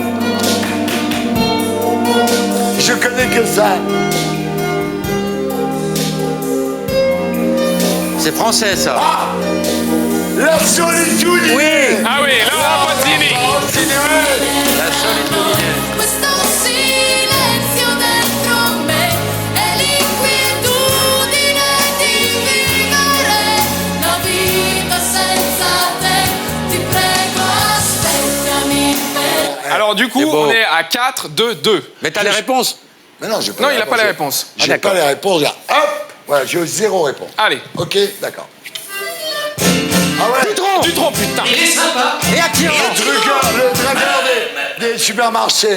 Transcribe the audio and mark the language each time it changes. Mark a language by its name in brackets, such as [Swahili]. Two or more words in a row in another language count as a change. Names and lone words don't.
[French] Je connais que ça. C'est français, ça. Ah. La solitude. Oui. Ah oui, Laura Pausini. La solitude. [Italian] Questo silenzio dentro me è l'inquietudine di vivere la vita senza te. Ti prego, aspettami per [French] Alors, du coup, C'est beau. on est à 4-2-2. Mais t'as les réponses. Mais non, j'ai pas Non, les il n'a pas les réponses. réponses. J'ai pas les réponses. Hop. Voilà, j'ai 0 réponse. Allez. Ok, d'accord. Ah ouais. Dutronc, putain. Il est sympa. Et attirant. Le dragueur des supermarchés.